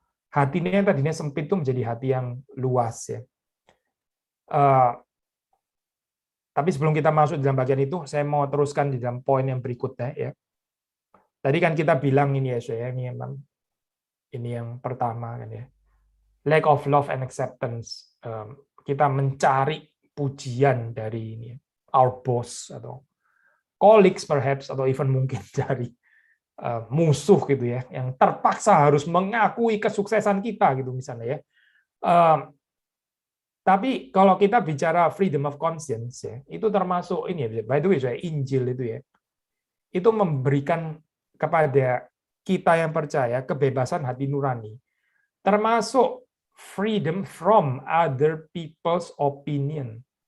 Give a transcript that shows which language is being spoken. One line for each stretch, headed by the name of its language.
Indonesian: Hatinya yang tadinya sempit itu menjadi hati yang luas ya. Tapi sebelum kita masuk dalam bagian itu, saya mau teruskan di dalam poin yang berikutnya ya. Tadi kan kita bilang ini ya, ini yang pertama kan ya.
English: Lack of love and acceptance.
Indonesian: Kita mencari pujian dari ini,
English: our boss
Indonesian: atau
English: colleagues perhaps,
Indonesian: atau even mungkin dari musuh gitu ya, yang terpaksa harus mengakui kesuksesan kita gitu misalnya ya. Tapi kalau kita bicara
English: freedom of conscience
Indonesian: ya, itu termasuk ini ya,
English: by the way
Indonesian: Injil itu ya, itu memberikan kepada kita yang percaya kebebasan hati nurani, termasuk
English: freedom from other people's opinion.